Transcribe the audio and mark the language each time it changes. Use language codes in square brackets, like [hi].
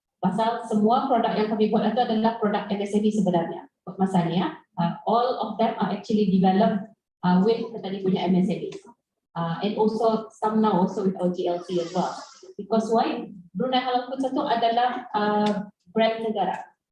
[ms] Pasal semua produk yang kami buat itu adalah produk MSME sebenarnya. [en] Masanya, all of them are actually developed with Petani punya MSME, and also some now also with OGLC as well. Because why? [ms] Brunei Halal Foods itu adalah brand negara.